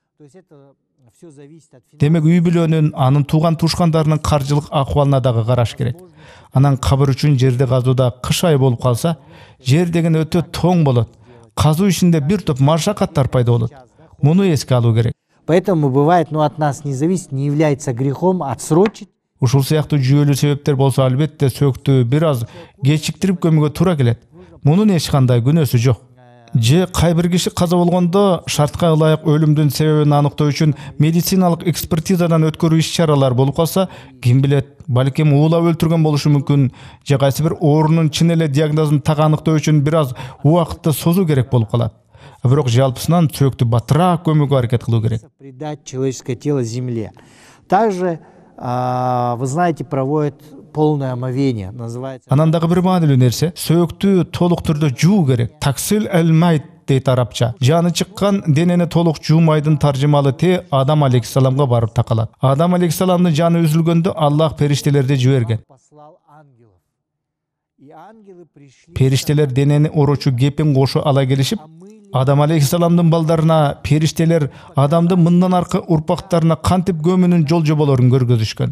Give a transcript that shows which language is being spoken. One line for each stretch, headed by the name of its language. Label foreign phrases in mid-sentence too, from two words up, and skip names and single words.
Kyrgyz: Демек үй бүлөнүн, анын тууган туушкандарынын каржылык акыбалына дагы караш керек. Анан кабыр үчүн жерди казууда кыш айы болуп калса, жер деген өтө тоң болот. Казуу ишинде бир топ машакаттар пайда болот. Муну эске алуу керек.
Russian: Поэтому бывает, от нас не зависит, не является грехом отсрочить.
Kyrgyz: Ушул сыяктуу жүйөлүү себептер болсо, албетте сөктү бир аз кечиктирип көмүүгө туура келет. Мунун эч кандай күнөөсү жок. Же кайбир киши каза болгондо шартка ылайык өлүмдүн себебин аныктоо үчүн медициналык экспертизадан өткөрүү иш-чаралар болуп калса, ким билет, балким уулап өлтүргөн болушу мүмкүн, же кайсы бир оорунун чын эле диагнозун так аныктоо үчүн бир аз убакытты созуу керек болуп калат. Бирок жалпысынан сөктү батыраак көмүүгө аракет кылуу керек.
Russian: Придать человеческое тело земле. Также, вы знаете, проводят полное омовение, называется.
Kyrgyz: Анан дагы бир маанилүү нерсе, сөктү толук түрдө жуу керек.
Arabic: تغسيل الميت
Kyrgyz: дейт арабча. Жаны чыккан денени толук жуумайдын таржымалы те Адам алейхиссаламга барып такалат. Адам алейхиссаламдын жаны үзүлгөндө Аллах периштелерди жиберген. Периштелер денени орочу кепин кошо ала келишип, Адам алейхиссаламдын балдарына периштелер адамдын мындан аркы урпактарына кантип көмүүнүн жол жоболорун көргөзүшкөн.